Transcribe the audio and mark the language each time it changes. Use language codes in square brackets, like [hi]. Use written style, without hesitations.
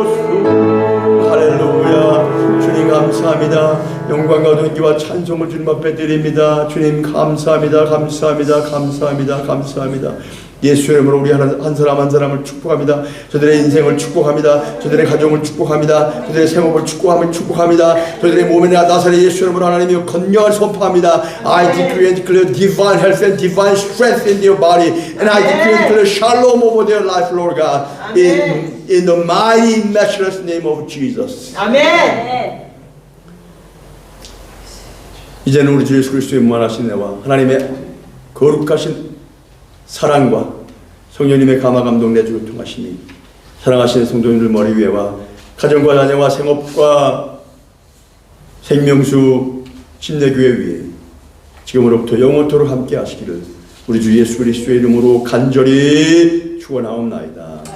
[ko] 주소서 할렐루야 주님 감사합니다 영광과 존귀와 찬송을 주님 앞에 드립니다 주님 감사합니다 감사합니다 감사합니다 감사합니다 예수의 이름으로 우리 한 사람 한 사람을 축복합니다. 저들의 인생을 축복합니다. 저들의 가정을 축복합니다. 저들의 생업을 축복합니다. 저들의 몸에 나사렛 예수의 이름으로 하나님의 건강을 선포합니다. [en] I decree and declare divine health and divine strength in their body, and I decree and declare shalom over their life, Lord God, in the mighty, matchless name of Jesus. [ko] 아멘. 이제는 우리 주 예수 그리스도의 무한하신 은혜와 하나님의 거룩하신 사랑과 성령님의 감화 감동 내주를 통하시니 사랑하시는 성도님들 머리 위에와 가정과 자녀와 생업과 생명수 침례교회 위에 지금으로부터 영원토록 함께 하시기를 우리 주 예수 그리스도의 이름으로 간절히 축원하옵나이다.